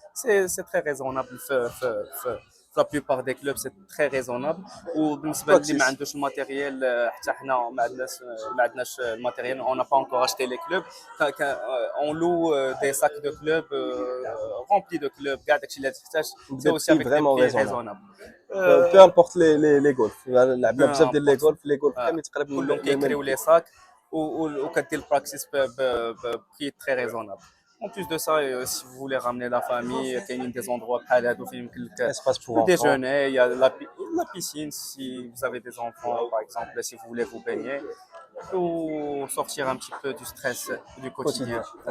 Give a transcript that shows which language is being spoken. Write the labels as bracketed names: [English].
[French] C'est très raisonnable في la plupart des clubs, c'est très raisonnable. [Arabic] وبالنسبه اللي ما عندوش الماتيريال حتى حنا ما عندناش الماتيريال, [French] on n'a pas encore acheté les clubs. On loue des sacs de clubs remplis de clubs, [Arabic] كاع داكشي اللي تحتاج. [French] C'est aussi avec des prix raisonnables. peu importe les golfs. [Arabic] لعبنا بزاف ديال لي golf كاملين تقريبا كلهم كيكريو لي ساك وكدير البراكتيس ببري [French] très raisonnable. En plus de ça, si vous voulez ramener la famille, il y a des endroits [Arabic] بحال هادو فين يمكن لك [French] le déjeuner, il y a la piscine si vous avez des enfants par exemple, si vous voulez vous baigner ou sortir un petit peu du stress du quotidien.